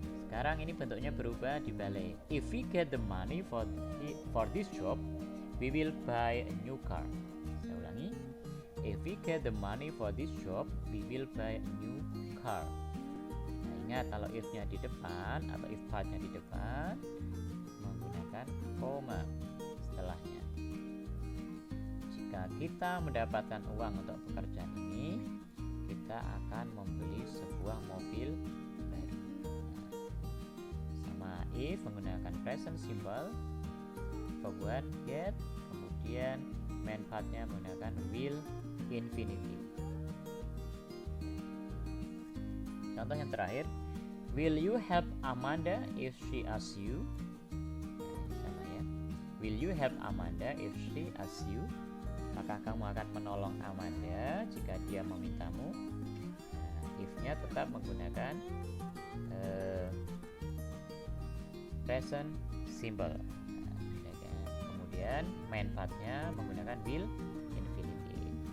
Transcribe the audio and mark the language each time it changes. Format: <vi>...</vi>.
<id>Sekarang ini bentuknya berubah dibalik.</id> <en>If we get the money for this job, we will buy a new car.</en> <id>Saya ulangi.</id> <en>If we get the money for this job, we will buy a new car.</en> <id>Nah, ingat kalau if-nya di depan atau if part-nya di depan menggunakan koma setelahnya. Jika kita mendapatkan uang untuk pekerjaan ini, kita akan membeli sebuah mobil baru. Sama if menggunakan present simple, pembuat get, kemudian main part-nya menggunakan will infinitive. Contoh yang terakhir,</id> <en>will you help Amanda if she asks you?</en> <id>Sama ya.</id> <en>Will you help Amanda if she asks you?</en> <id>Apakah kamu akan menolong Amanda jika dia memintamu? If-nya tetap menggunakan present simple. Kemudian main part-nya menggunakan will infinitive.</id>